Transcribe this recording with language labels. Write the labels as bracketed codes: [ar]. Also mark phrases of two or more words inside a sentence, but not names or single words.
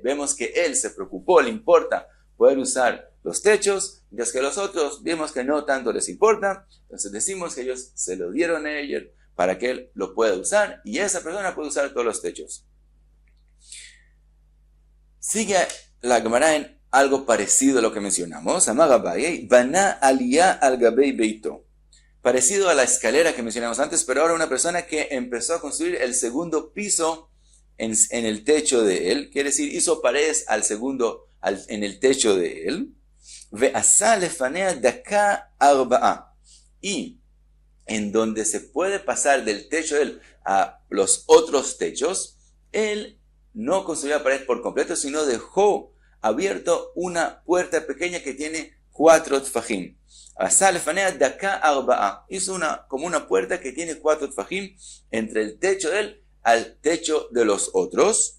[es] Vemos que él se preocupó, le importa poder usar los techos, mientras que los otros vemos que no tanto les importa. Entonces decimos que ellos se lo dieron a él para que él lo pueda usar, y esa persona puede usar todos los techos. Sigue la Gemara en algo parecido a lo que mencionamos. [he] אמר אביי, בנה עלייה על גבי ביתו. [es] Parecido a la escalera que mencionamos antes, pero ahora una persona que empezó a construir el segundo piso en el techo de él. Quiere decir, hizo paredes en el techo de él. [he] ועשה לפניה דקה ארבעה. [es] Y en donde se puede pasar del techo de él a los otros techos, él no construyó la pared por completo, sino dejó abierto una puerta pequeña que tiene 4 tfajim. Hizo como una puerta que tiene 4 tfajim entre el techo de él al techo de los otros.